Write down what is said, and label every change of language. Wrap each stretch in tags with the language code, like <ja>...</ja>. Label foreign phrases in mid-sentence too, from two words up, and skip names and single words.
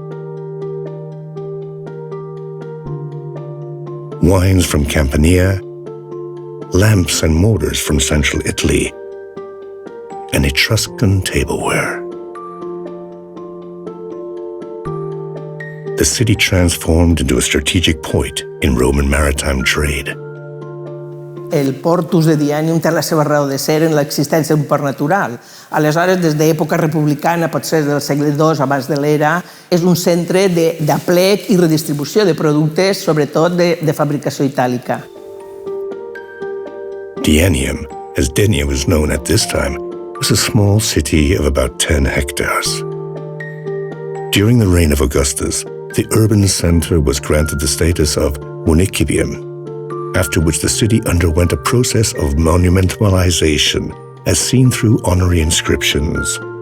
<en>Wines from Campania, lamps and mortars from central Italy, and Etruscan tableware. The city transformed into a strategic point in Roman maritime trade.</en> <ca>El Portus de Dianium té la seva raó de ser en l'existència d'un port natural. Aleshores, des d'època republicana, potser del segle II abans de l'era, és un centre d'aplec i redistribució de productes, sobretot de fabricació itàlica.</ca> <en>Dianium, as Dénia was known at this time, was a small city of about 10 hectares. During the reign of Augustus, the urban center was granted the status of municipium, after which the city underwent a process of monumentalization, as seen through honorary inscriptions.</en>